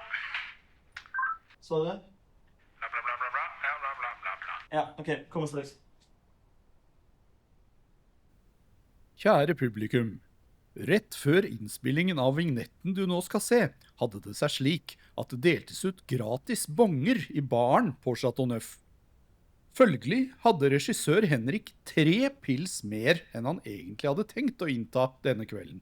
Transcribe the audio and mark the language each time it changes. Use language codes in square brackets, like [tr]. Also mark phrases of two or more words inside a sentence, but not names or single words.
[no] Så det? Bla, bla, bla, bla, bla. Ja, bla, bla, bla, bla. Ja, ok. Kommer straks. Kjære publikum. Rett før innspillingen av vignetten du nå skal se, hadde det seg slik at det deltes ut gratis bonger i baren på Chateau Neuf. Følgelig hadde regissør Henrik 3 pils mer enn han egentlig hadde tenkt å innta denne kvelden.